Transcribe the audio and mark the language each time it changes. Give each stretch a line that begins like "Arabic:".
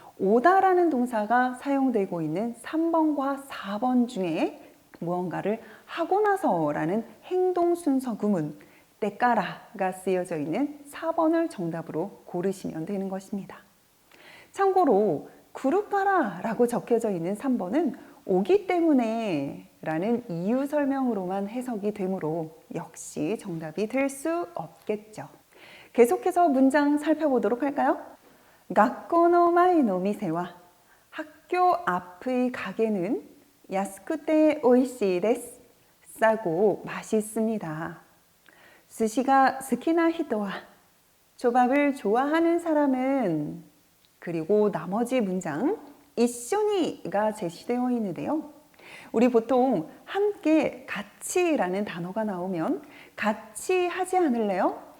Korean: 오다라는 동사가 사용되고 있는 3번과 4번 중에 무언가를 하고 나서라는 행동 순서 구문 때까라가 쓰여져 있는 4번을 정답으로 고르시면 되는 것입니다. 참고로 구루까라라고 적혀져 있는 3번은 오기 때문에 라는 이유 설명으로만 해석이 되므로 역시 정답이 될 수 없겠죠. 계속해서 문장 살펴보도록 할까요?
Japanese: 学校の前の店は
Korean: 학교 앞의 가게는
Japanese: 安くて美味しいです.
Korean: 싸고 맛있습니다.
Japanese: 寿司が好きな人は
Korean: 초밥을 좋아하는 사람은 그리고 나머지 문장 一緒に가 제시되어 있는데요. 우리 보통 함께 같이라는 단어가 나오면 같이 하지 않을래요?